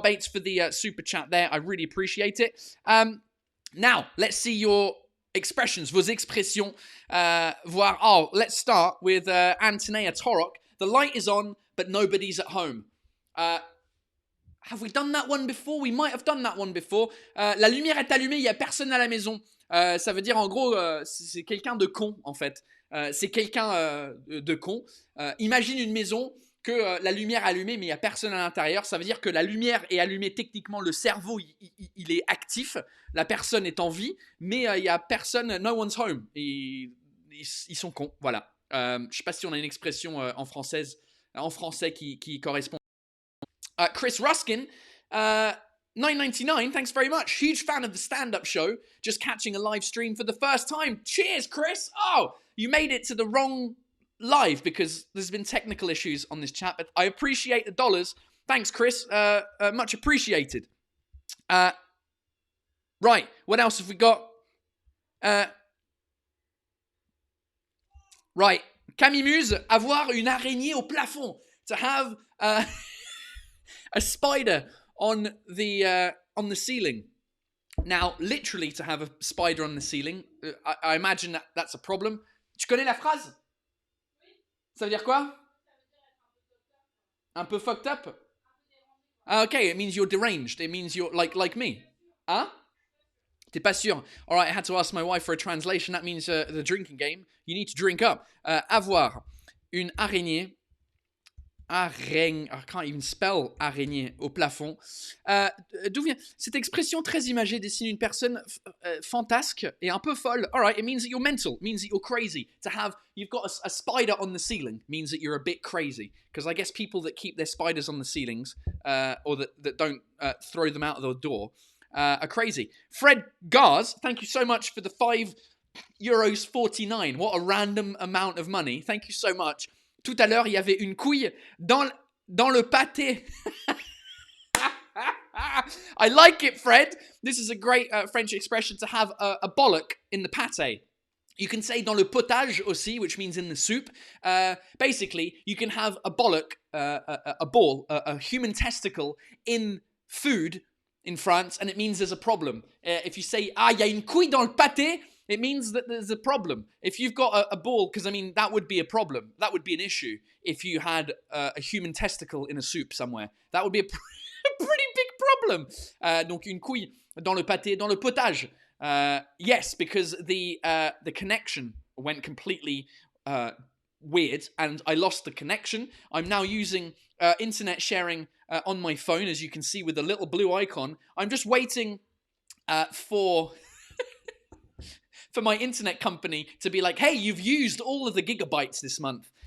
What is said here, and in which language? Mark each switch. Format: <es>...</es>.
<en>Bates, for the super chat there. I really appreciate it. Now, let's see your expressions,</en> <fr>vos expressions.</fr> <en>Let's start with Antonia Torok. The light is on, but nobody's at home. Have we done that one before? We might have done that one before.</en> <fr>La lumière est allumée, il n'y a personne à la maison. Ça veut dire, en gros, c'est quelqu'un de con, en fait. C'est quelqu'un de con. Imagine une maison que la lumière est allumée, mais il n'y a personne à l'intérieur. Ça veut dire que la lumière est allumée, techniquement, le cerveau, il est actif. La personne est en vie, mais il n'y a personne,</fr> <en>no one's home.</en> <fr>Et, ils sont cons, voilà. Je ne sais pas si on a une expression en français qui correspond.</fr> <en>Chris Ruskin, $9.99, thanks very much. Huge fan of the stand-up show. Just catching a live stream for the first time. Cheers, Chris. Oh, you made it to the wrong live because there's been technical issues on this chat, but I appreciate the dollars. Thanks, Chris. Much appreciated. Right, what else have we got?</en> <fr>Right, Camille Muse, avoir une araignée au plafond.</fr> <en>To have a spider on the ceiling. Now, literally, to have a spider on the ceiling, I imagine that's a problem.</en> <fr>Tu connais la phrase? Ça veut dire quoi? Un peu fucked up?</fr> <en>Okay, it means you're deranged. It means you're like me. Huh?</en> <fr>T'es pas sûr?</fr> <en>All right, I had to ask my wife for a translation. That means the drinking game. You need to drink up.</en> <fr>Avoir une araignée.</fr> <en>I can't even spell</en> <fr>araignée au plafond. D'où vient cette expression très imagée dessine une personne fantasque et un peu folle.</fr> <en>All right, it means that you're mental. It means that you're crazy. To have, you've got a spider on the ceiling means that you're a bit crazy. Because I guess people that keep their spiders on the ceilings or that don't throw them out of the door are crazy. Fred Gars, thank you so much for the €5.49. What a random amount of money. Thank you so much.</en> <fr>Tout à l'heure, il y avait une couille dans le pâté.</fr> <en>I like it, Fred. This is a great French expression to have a bollock in the pâté. You can say</en> <fr>dans le potage aussi,</fr> <en>which means in the soup. Basically, you can have a bollock, a ball, a human testicle in food in France, and it means there's a problem. If you say,</en> <fr>ah, il y a une couille dans le pâté,</fr> <en>it means that there's a problem. If you've got a ball, because I mean, that would be a problem. That would be an issue if you had a human testicle in a soup somewhere. That would be a pretty big problem.</en> <fr>Donc, une couille dans le pâté, dans le potage.</fr> <en>Yes, because the connection went completely weird, and I lost the connection. I'm now using internet sharing on my phone, as you can see with the little blue icon. I'm just waiting for my internet company to be like, hey, you've used all of the gigabytes this month.</en>